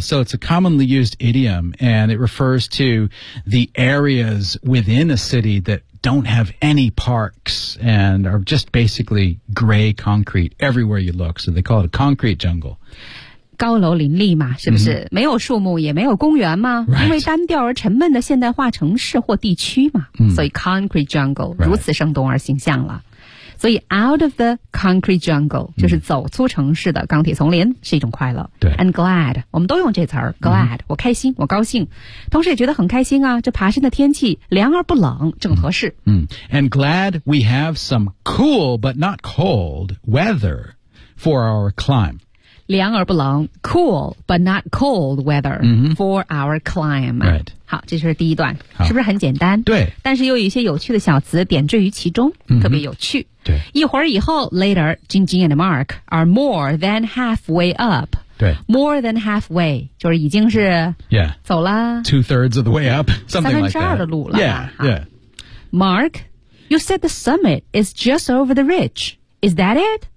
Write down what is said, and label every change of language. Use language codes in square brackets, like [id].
[en] So it's a commonly used idiom and it refers to the areas within a city that don't have any parks and are just basically gray concrete everywhere you look. So they call it a concrete jungle. [zh] 高楼林立嘛是不是、没有树木也没有公园嘛、 [en] right. [zh] 因为单调而沉闷的现代化城市或地区嘛、所以 concrete jungle、 [en] right. [zh] 如此生动而形象了。所以 out of the concrete jungle 就是走出城市的钢铁丛林是一种快乐对 and glad 我们都用这词儿 glad、我开心我高兴同时也觉得很开心啊这爬山的天气凉而不冷正合适 [en] and glad we have some cool but not cold weather for our climb 凉而不冷 cool but not cold weather、for our climb right [zh] 好这就是第一段是不是很简单对但是又有一些有趣的小词点缀于其中特别有趣对 [en] 一会儿以后 later, Jing Jing and Mark are more than halfway up [zh] 对 more than halfway 就是已经是 [en] yeah [zh] 走了 [en] two thirds of the way up something like that [zh] 三分之二的路了 [en] yeah Mark you said the summit is just over the ridge is that it?